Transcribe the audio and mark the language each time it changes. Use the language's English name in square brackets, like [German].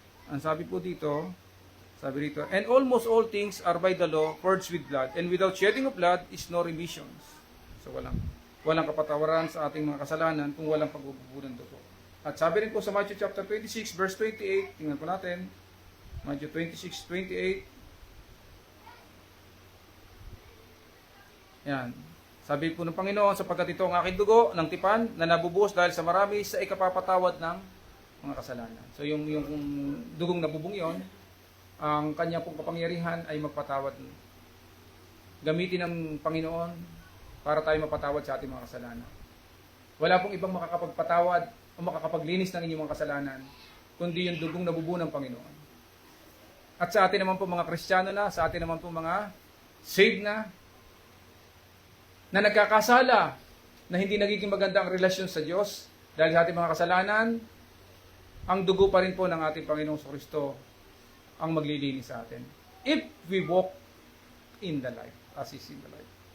[Filipino] Ang sabi po dito, sabi rito, [English] and almost all things are by the law purged with blood, and without shedding of blood is no remissions. [Filipino] So walang kapatawaran sa ating mga kasalanan kung walang pagbubuo ng dugo. At sabi rin po sa Matthew chapter 26 verse 28, tingnan po natin. Matthew 26:28. Yan. Sabi po ng Panginoon, sapagkat ito ang aking dugo ng tipan na nabubuhos dahil sa marami sa ikapapatawad ng mga kasalanan. So yung dugong nabubong yon, ang kanya pong kapangyarihan ay magpatawad. Gamitin ng Panginoon para tayo mapatawad sa ating mga kasalanan. Wala pong ibang makakapagpatawad o makakapaglinis ng inyong mga kasalanan, kundi yung dugong nabubuo ng Panginoon. At sa atin naman po mga Kristiyano na, sa atin naman po mga saved na nagkakasala, na hindi nagiging maganda ang relasyon sa Diyos dahil sa ating mga kasalanan, ang dugo pa rin po ng ating Panginoong Kristo ang maglilinis sa atin. [English] If we walk in the light, as is in the light.